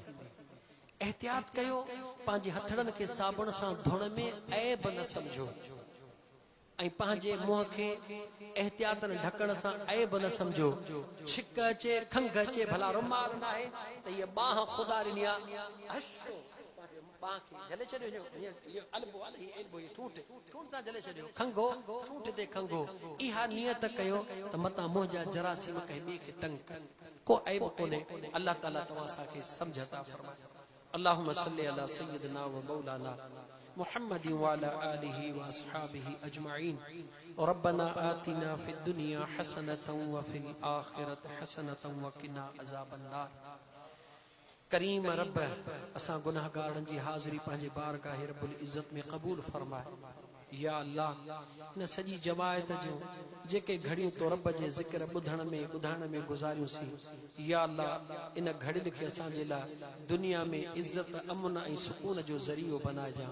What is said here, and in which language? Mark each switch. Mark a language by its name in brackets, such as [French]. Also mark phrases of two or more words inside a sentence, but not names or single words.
[Sindhi] एहतियात कयो, पंहिंजे हथड़नि खे साबुण सां धोण में ऐब न समझो ऐं पंहिंजे मुंहं खे एहतियातन ढकण सां ऐब न समझो। छिक अचे, खंघ अचे, भला रुमाल न आहे त ये बाह खुदा ॾिनी आहे, हशो बाह खे झले छॾियो। ये अल्बो अल ही एल्बो ये ठूठ सां झले छॾियो। खंघो ठूठ ते खंघो। इहा नियत कयो त मता मुंहं जा जरासीम कंहिं ॿिए खे तंग कनि, को ऐब कोन्हे। अल्लाह ताला तव्हां असांखे सम्झ अता फरमाए। [Arabic] اللهم صل على سيدنا ومولانا محمد وعلى آله وأصحابه أجمعين. ربنا آتنا في الدنيا حسنة وفي الآخرة حسنة وقنا عذاب النار. [Sindhi] करीम रब, असां गुनाहगारनि जी हाज़िरी पंहिंजे बारगाह रब्बुल इज़्ज़त में क़बूल फरमाए। या अल्लाह, इन सॼी जमायत जो जेके घड़ियूं तो रब जे ज़िक्र ॿुधण में गुज़ारियूंसीं, या अल्लाह इन घड़ियुनि खे असांजे लाइ दुनिया में इज़्ज़त, अमन ऐं सुकून जो ज़रियो बणाइजां।